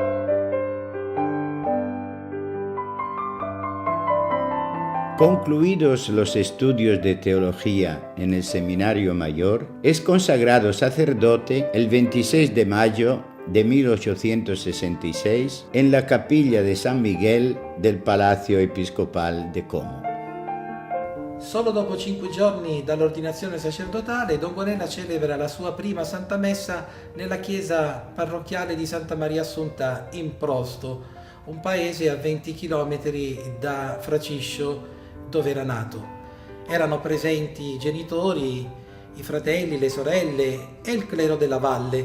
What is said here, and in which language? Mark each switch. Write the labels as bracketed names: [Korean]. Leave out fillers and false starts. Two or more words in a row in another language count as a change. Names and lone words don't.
[Spanish] Concluidos los estudios de teología en el Seminario Mayor, es consagrado sacerdote el 26 de mayo de 1866 en la capilla de San Miguel del Palacio Episcopal de Como. [Italian] Solo dopo 5 giorni dall'ordinazione sacerdotale, Don Guanella celebra la sua prima Santa Messa nella chiesa parrocchiale di Santa Maria Assunta in Prosto, un paese a 20 km da Fraciscio, dove era nato. Erano presenti i genitori, i fratelli, le sorelle e il clero della valle.